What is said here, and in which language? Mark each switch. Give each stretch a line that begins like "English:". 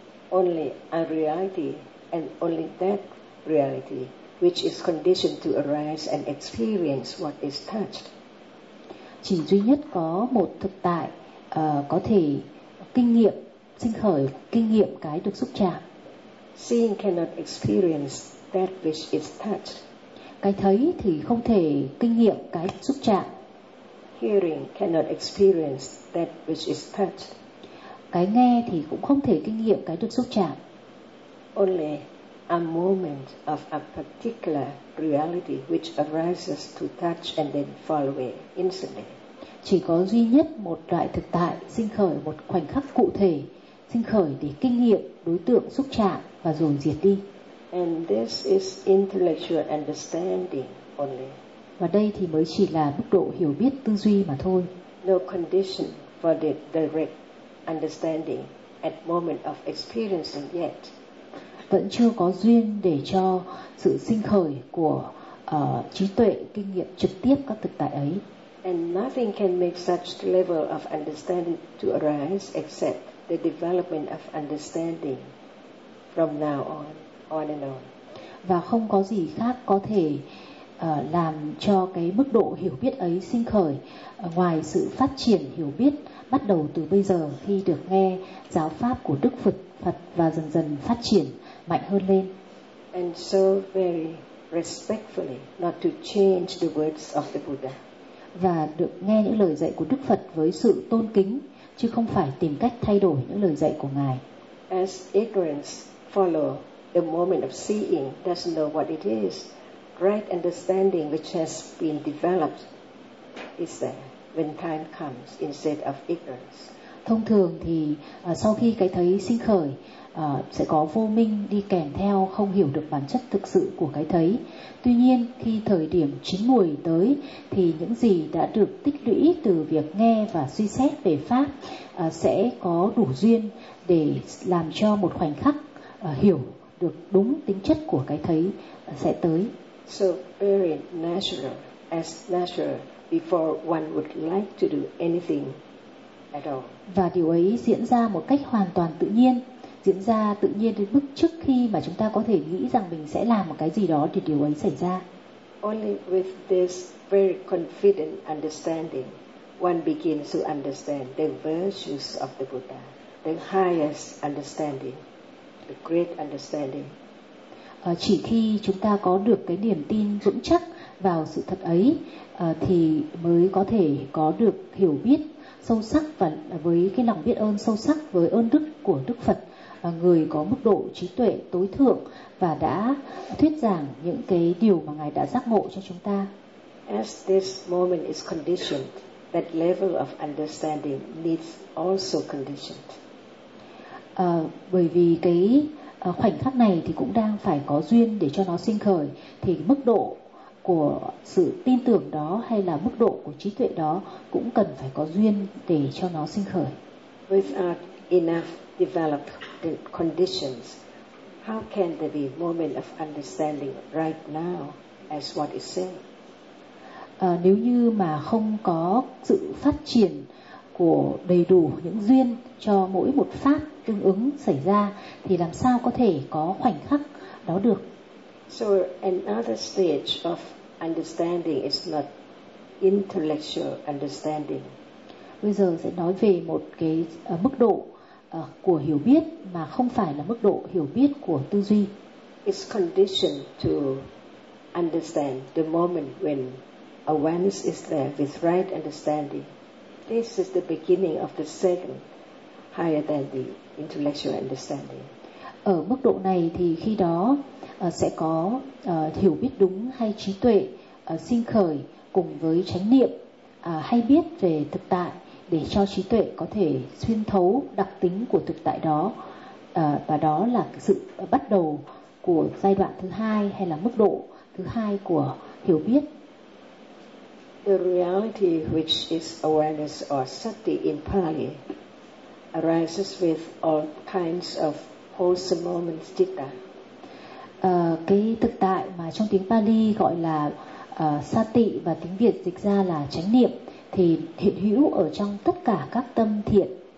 English: Only a reality, and only that reality which is conditioned to arise and experience what is touched.
Vietnamese: Chỉ duy nhất có một thực tại có thể kinh nghiệm, sinh khởi kinh nghiệm cái được xúc chạm.
English: Seeing cannot experience that which is touched.
Vietnamese: Cái thấy thì không thể kinh nghiệm cái xúc chạm.
English: Hearing cannot experience that which is touched.
Vietnamese: Cái nghe thì cũng không thể kinh nghiệm cái được xúc chạm.
English: Only a moment of a particular reality which arises to touch and then fall away instantly.
Vietnamese: Chỉ có duy nhất một loại thực tại sinh khởi, một khoảnh khắc cụ thể sinh khởi để kinh nghiệm đối tượng xúc chạm và rồi diệt đi.
English: And this is intellectual understanding only.
Vietnamese: Và đây thì mới chỉ là mức độ hiểu biết tư duy mà thôi.
English: No condition for the direct understanding at moment of experiencing yet.
Vietnamese: Vẫn chưa có duyên để cho sự sinh khởi của trí tuệ kinh nghiệm trực tiếp các thực tại ấy.
English: And nothing can make such level of understanding to arise except the development of understanding from now on and on.
Vietnamese: Và không có gì khác có thể làm cho cái mức độ hiểu biết ấy sinh khởi ngoài sự phát triển hiểu biết bắt đầu từ bây giờ khi được nghe giáo pháp của Đức Phật và dần dần phát triển mạnh hơn lên.
English: and so very respectfully not to change the words of the Buddha.
Vietnamese: Và được nghe những lời dạy của Đức Phật với sự tôn kính, chứ không phải tìm cách thay đổi những lời dạy của Ngài.
English: As ignorance follow the moment of seeing, doesn't know what it is, right understanding which has been developed is there when time comes instead of ignorance.
Vietnamese: Thông thường thì sau khi cái thấy sinh khởi sẽ có vô minh đi kèm theo, không hiểu được bản chất thực sự của cái thấy. Tuy nhiên khi thời điểm chín muồi tới thì những gì đã được tích lũy từ việc nghe và suy xét về pháp sẽ có đủ duyên để làm cho một khoảnh khắc hiểu được đúng tính chất của cái thấy sẽ tới.
English: So very natural, as natural before one would like to do anything at all.
Vietnamese: Và điều ấy diễn ra một cách hoàn toàn tự nhiên, diễn ra tự nhiên đến mức trước khi mà chúng ta có thể nghĩ rằng mình sẽ làm một cái gì đó thì điều ấy xảy ra.
English: Only with this very confident understanding, one begins to understand the virtues of the Buddha, the highest understanding, the great understanding.
Vietnamese: Chỉ khi chúng ta có được cái niềm tin vững chắc vào sự thật ấy thì mới có thể có được hiểu biết sâu sắc và với cái lòng biết ơn sâu sắc với ơn đức của Đức Phật, người có mức độ trí tuệ tối thượng và đã thuyết giảng những cái điều mà Ngài đã giác ngộ cho chúng ta.
English: As this moment is conditioned, that level of understanding needs also conditioned.
Vietnamese: Bởi vì cái khoảnh khắc này thì cũng đang phải có duyên để cho nó sinh khởi, thì mức độ của sự tin tưởng đó hay là mức độ của trí tuệ đó cũng cần phải có duyên để cho nó sinh khởi.
English: Without enough developed the conditions, how can there be moment of understanding right now as what is said?
Vietnamese: Nếu như mà không có sự phát triển của đầy đủ những duyên cho mỗi một pháp tương ứng xảy ra thì làm sao có thể có khoảnh khắc đó được.
English: So another stage of understanding is not intellectual understanding.
Vietnamese: Bây giờ sẽ nói về một cái mức độ của hiểu biết mà không phải là mức độ hiểu biết của tư duy.
English: It's conditioned to understand the moment when awareness is there with right understanding. This is the beginning of the second higher than the intellectual understanding.
Vietnamese: Ở mức độ này thì khi đó sẽ có hiểu biết đúng hay trí tuệ sinh khởi cùng với chánh niệm hay biết về thực tại để cho trí tuệ có thể xuyên thấu đặc tính của thực tại đó. Và đó là sự bắt đầu của giai đoạn thứ hai hay là mức độ thứ hai của hiểu biết.
English: The reality which is awareness or sati in Pali arises with all kinds of wholesome moments citta.
Vietnamese: Cái thực tại mà trong tiếng Pali gọi là sati và tiếng Việt dịch ra là chánh niệm thì hiện hữu ở trong tất cả các tâm thiện.